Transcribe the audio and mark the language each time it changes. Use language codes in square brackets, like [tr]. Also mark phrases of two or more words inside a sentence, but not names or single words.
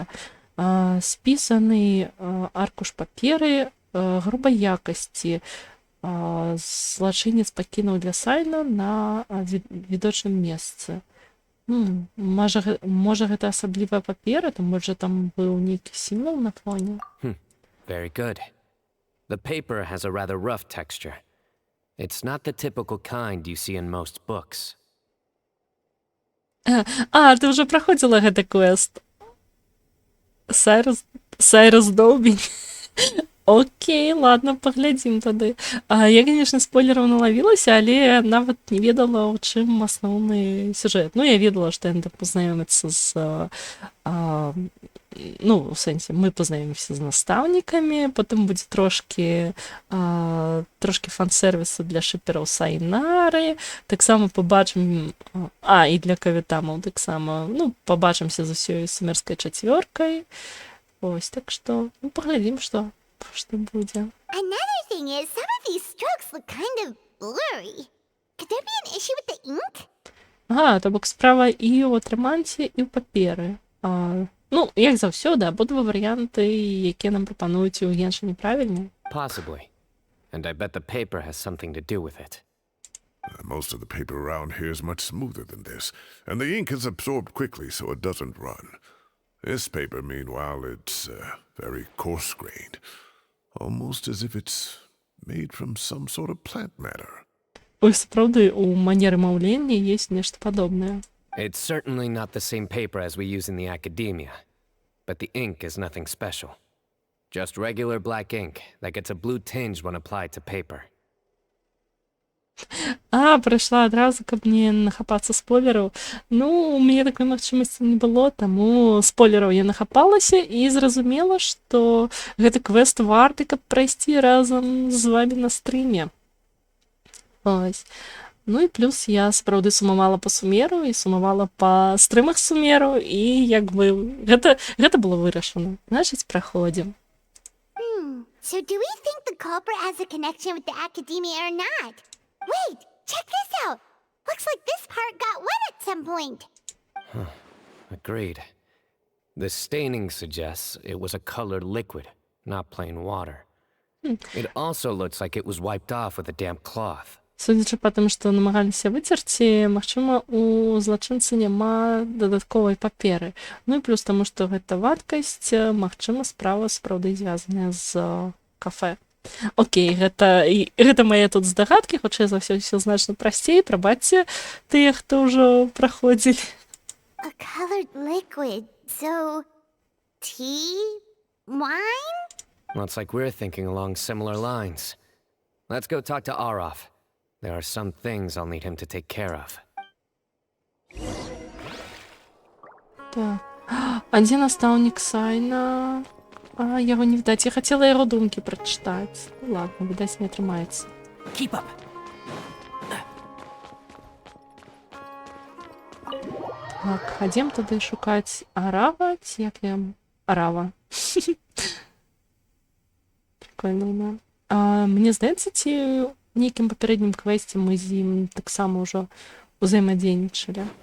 [be] Спісаны аркуш паперы грубай якасці. Злачынец пакінуў для Сайна на відочным месцы. Можа, гэта асаблівая папера, то можа там быў нейкі сімвал на фоне. [en] Very good. The paper has a rather rough texture. It's not the typical kind you see in most books. [be] Ты ўжо праходзіла гэты квест. Сайрус Доўбень. Окей, ладно, паглядзім тады. Я, канешне, спойлераў налавілася, але нават не ведала, у чым асноўны сюжэт. Я ведала, што яны пазнаёмяцца з... у сэнсе, мы пазнаёмся з настаўнікамі, потым будзе трошкі фан-сервісу для шыпераў Сайнары, таксама пабачым... і для кавітамаў таксама. Пабачымся з усёй сумерскай чацвёркай. Ось, так што, паглядзім, што будзе. [en] Another thing is, some of these strokes look kind of blurry. Could there be an issue with the ink? [be] То бок справа і ў атрыманце, і ў паперы. Як заўсёды, абодва варыянты, якія нам прапануюць у Геншыне, правільна? [en] Possibly. And I bet the paper has something to do with it. Most of the paper around here is much smoother than this, and the ink is absorbed quickly so it doesn't run. This paper, meanwhile, it's very coarse-grained, almost as if it's made from some sort of plant matter. [be] Ой, сапраўды, у манеры маўлення ёсць нешта падобнае. [en] It's certainly not the same paper as we use in the academia, but the ink is nothing special. Just regular black ink that gets a blue tinge when applied to paper. [be] Прыйшла адразу, каб не нахапацца спойлераў. У мяне такой магчымасці не было, таму спойлераў я нахапалася і зразумела, што гэты квест варты, каб прайсці разам з вамі на стрыме. Ось. І плюс я сапраўды сумавала па сумеру і сумавала па стрымах сумеру, і гэта было вырашана. Значыць, праходзім. [en] So do we think the culprit has a connection with the academia or not? Wait, check this out. Looks like this part got wet at some point. Agreed. The staining suggests it was a colored liquid, not plain water. It also looks like it was wiped off with a damp cloth. [be] Судзячы па тым, што намагаліся выцерці, магчыма, у злачынцы няма дадатковай паперы. І плюс таму, што гэта вадкасць, магчыма, справа сапраўды звязаная з кафэ. Окей, гэта мае тут здагадкі, хутчэй за ўсё значна прасцей, прабачце тыя, хто ўжо праходзілі. [en] A colored liquid, so tea? Wine? Looks like we're thinking along similar lines. Let's go talk to Arof. There are some things I'll need him to take care of. [be] Так. Дзе настаўнік Сайна? Яго не відаць. Я хацела яго думкі прачытаць. Ладно, відаць, не атрымаецца. [en] Keep up. [be] Так, хадзем тады шукаць Арава, ці як я... [ru] Арава. Прикольно, да. [be] Мне здаецца, ці нейкім папярэднім квесце мы з ім таксама ўжо ўзаемадзейнічалі.